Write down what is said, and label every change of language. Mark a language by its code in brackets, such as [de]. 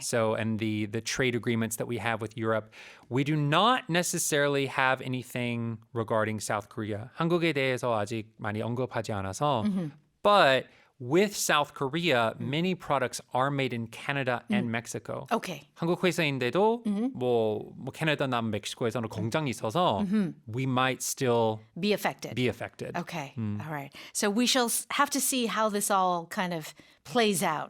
[en] So, and the trade agreements that we have with Europe, we do not necessarily have anything regarding South Korea. [ko] 한국에 대해서 아직 많이 언급하지 않아서, [en] but with South Korea, many products are made in Canada and Mexico. Okay. [ko] 한국 회사인데도 뭐 캐나다, 남 멕시코에서는 공장이 있어서 [en] we might still Be affected. be affected. Okay. All right. So we shall have to see how this all kind of plays out.